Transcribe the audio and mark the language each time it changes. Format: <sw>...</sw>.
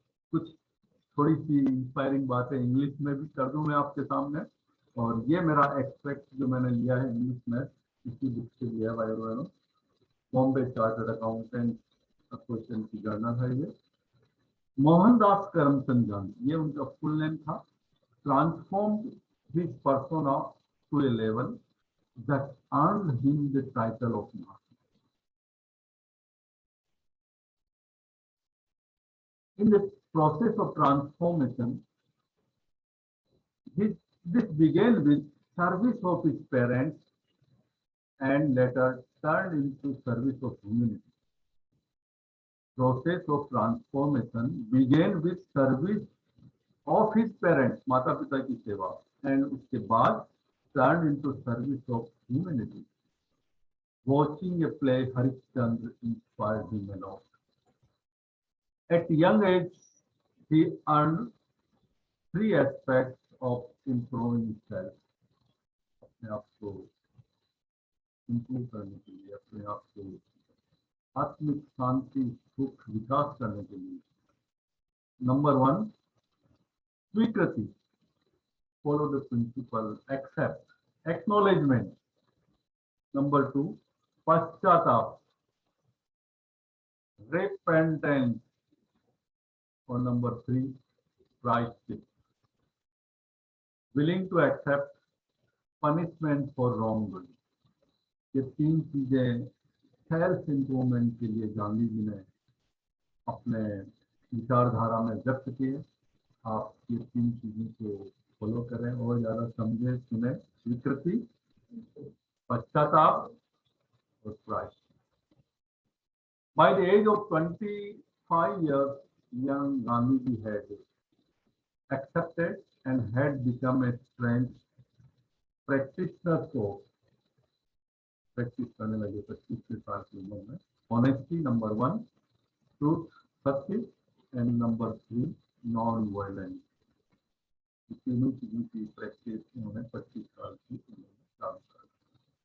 <hi>कुछ थोड़ी सी इंस्पायरिंग बातें इंग्लिश में भी कर दूं मैं आपके सामने। और ये मेरा एक्सट्रैक्ट जो मैंने लिया है इंग्लिश में, इसी बुक से लिया भाई बहनों, बॉम्बे चार्टर्ड अकाउंटेंट एसोसिएशन की जर्नल है ये। मोहनदास करमचंद गांधी, ये उनका फुल नेम था।</hi> <en>Transformed his persona to a level that earned him the title of Mahatma. In the process of transformation, this began with service of his parents and later turned into service of humanity. Process of transformation began with service of his parents,</en> <hi>माता पिता की सेवा,</hi> <en>and</en> <hi>उसके बाद</hi> <en>turned into service of humanity. Watching a play Harishchandra inspired him a lot. At young age, he earned three aspects of improving self.</en> <hi>अपने आप को improve करने के लिए, अपने आप को आत्मिक शांति सुख विकास करने के लिए।</hi> <en>Number 1, स्वीकृति, follow the principle, accept, acknowledgement.</en> <hi>Number 2, पश्चाताप, रिपेंटेंस। और नंबर 3, प्रायश्चित,</hi> <en>willing to accept punishment for wrongdoing।</en> <hi>ये 3 चीजें सेल्फ इम्प्रूवमेंट के लिए गांधी जी ने अपने विचारधारा में व्यक्त किए। आप ये 3 चीजों को फॉलो करें और ज्यादा समझे सुने। स्वीकृति, पश्चाताप और प्रायश्चित।</hi> <en>By the age of 25 years, young Gandhi had accepted and had become a trained practitioner coach।</en> <hi>Practice करने लगे 25 साल की उम्र में।</hi> <en>honesty number 1, truth</en> <hi>सत्य,</hi> <en>And number 3 non violence.</en> <hi>तीनों चीजों की प्रैक्टिस उन्होंने 25 साल की उम्र में चालू कर दी।</hi>